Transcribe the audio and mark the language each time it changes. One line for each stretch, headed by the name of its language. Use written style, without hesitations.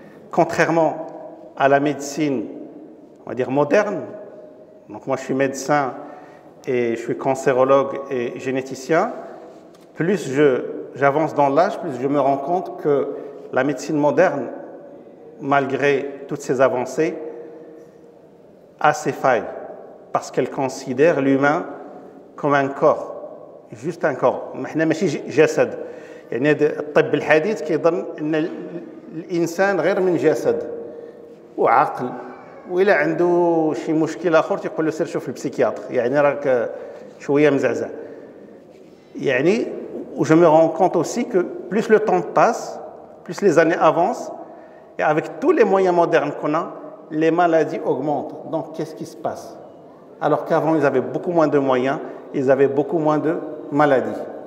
French: contrairement à la médecine, on va dire moderne, donc moi je suis médecin et je suis cancérologue et généticien, plus j'avance dans l'âge, plus je me rends compte que la médecine moderne, malgré toutes ses avancées, a ses failles, parce qu'elle considère l'humain comme un corps, juste un corps.
Arabic: احنا ماشي جسد. يعني الطب الحديث كيظن ان الانسان غير من جسد وعقل، وإلا عنده شي مشكل اخر تيقول له سير شوف البسيكياتر، يعني راك شويه مزعزع.
French: يعني je me rends compte aussi que plus le temps passe, plus les années avancent, et avec tous les moyens modernes qu'on a, les maladies augmentent. Donc qu'est-ce qui se passe? Alors qu'avant ils avaient beaucoup moins de moyens, ils avaient beaucoup moins de maladies.